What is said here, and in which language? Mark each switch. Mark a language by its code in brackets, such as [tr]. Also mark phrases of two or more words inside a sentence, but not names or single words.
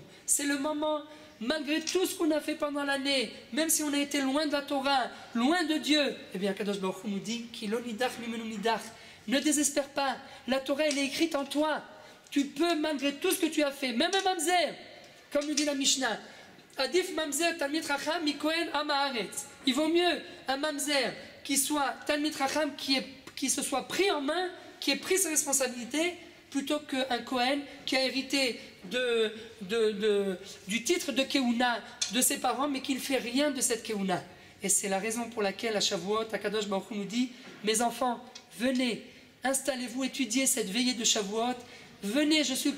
[fr] C'est le moment, malgré tout ce qu'on a fait pendant l'année, même si on a été loin de la Torah, loin de Dieu, eh bien [he] הקדוש ברוך הוא [fr] nous dit [he] כי לא ידח ממנו נדח. [fr] Ne désespère pas, la Torah elle est écrite en toi. Tu peux, malgré tout ce que tu as fait, même un mamzer, comme nous dit la Mishnah, [he] עדיף ממזר תלמיד חכם מכהן עם הארץ. [fr] Il vaut mieux un mamzer qui soit [he] תלמיד חכם, [fr] qui se soit pris en main, qui ait pris ses responsabilités, plutôt qu'un Kohen qui a hérité du titre de Keuna de ses parents, mais qui ne fait rien de cette Keuna. Et c'est la raison pour laquelle à Shavuot, [he] הקדוש ברוך הוא [fr] nous dit, mes enfants, venez, installez-vous, étudiez cette veillée de Shavuot, venez, je suis